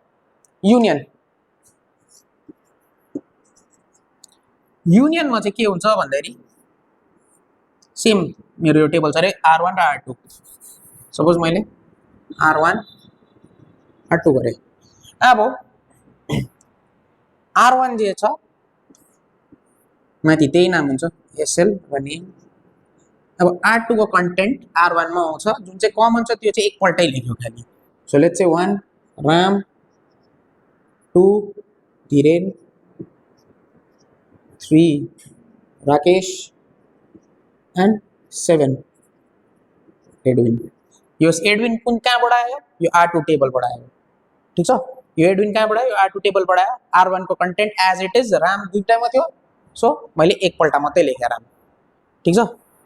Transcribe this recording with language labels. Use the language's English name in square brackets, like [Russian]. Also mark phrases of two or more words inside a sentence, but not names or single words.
[Nepali] युनियनमा चाहिँ के हुन्छ भन्दाखेरि सेम मेरो यो टेबल छ रे R1 र R2 सपोज मैले R1 R2 गरे अब R1 जे छ माथि त्यही नाम हुन्छ SL र नेम अब R2 को कंटेंट R1 में आउँछ जुन चाहिँ कमन छ त्यो चाहिँ एकपल्टै लेख्यो खाली [English] so let's say [Nepali] 1 राम 2 Dhiren 3 राकेश एंड 7 एडविन यो एडविन कुन कहाँबाट आयो यो R2 टेबलबाट आयो ठीक छ यो एडविन कहाँबाट आयो R2 टेबलबाट आयो R1 को कंटेंट [English] as it is [Nepali] राम दुईटामा थियो सो मैले एकपल्ट मात्रै लेखे राम ठीक छ